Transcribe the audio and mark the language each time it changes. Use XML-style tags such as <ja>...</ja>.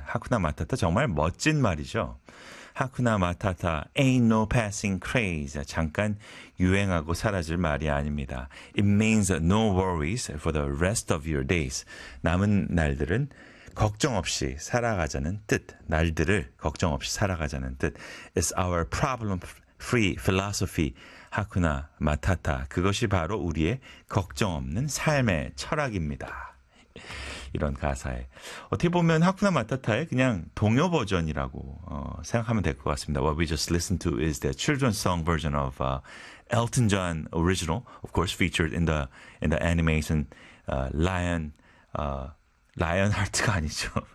<ko>하쿠나 마타타 정말 멋진 말이죠.</ko> <en>하쿠나 마타타, ain't no passing craze.</en> <ko>잠깐 유행하고 사라질 말이 아닙니다.</ko> <en>It means no worries for the rest of your days.</en> <ko>남은 날들은 걱정 없이 살아가자는 뜻. 날들을 걱정 없이 살아가자는 뜻.</ko> <en>It's our problem-free philosophy. 하쿠나 마타타.</en> <ko>그것이 바로 우리의 걱정 없는 삶의 철학입니다. 이런 가사에 어떻게 보면 하쿠나 마타타의 그냥 동요 버전이라고 생각하면 될것 같습니다.</ko> <en>What we just listened to is the children's song version of Elton John original, of course featured in the animation Lionheart</en> <ko>가 아니죠.</ko>